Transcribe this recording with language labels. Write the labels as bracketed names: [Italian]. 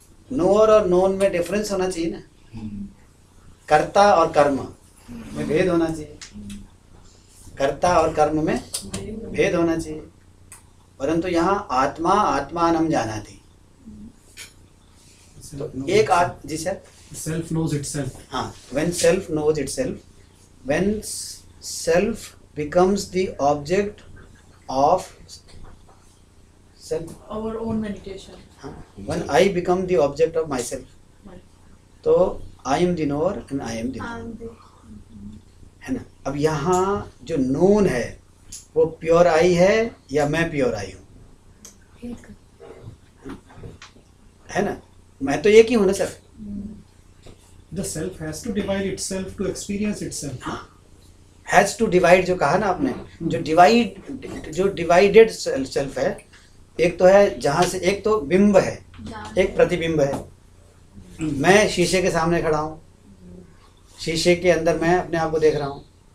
[Hindi] Knower और known में difference होना चाहिए ना, कर्ता और कर्म में भेद होना चाहिए, कर्ता और कर्म में भेद होना चाहिए। परंतु यहाँ आत्मा आत्मानम जानाति, तो एक जी सर, [English] Self knows itself. हाँ, when self knows itself, when self becomes the object of self, our own meditation. हाँ, when I become the object of myself, तो I am the knower and I am the knower, [Hindi] है ना। अब यहाँ जो known है वो pure आई है या मैं प्योर आई हूँ, है ना। मैं तो एक ही हूँ ना sir. [English] The self has to divide itself to experience itself. [Hindi] Has to divide जो कहा ना आपने, जो डिवाइडेड सेल्फ है, एक तो है जहाँ से, एक तो बिंब है, एक प्रतिबिंब है। मैं शीशे के सामने खड़ा हूँ, शीशे के अंदर मैं अपने आप को देख रहा हूँ।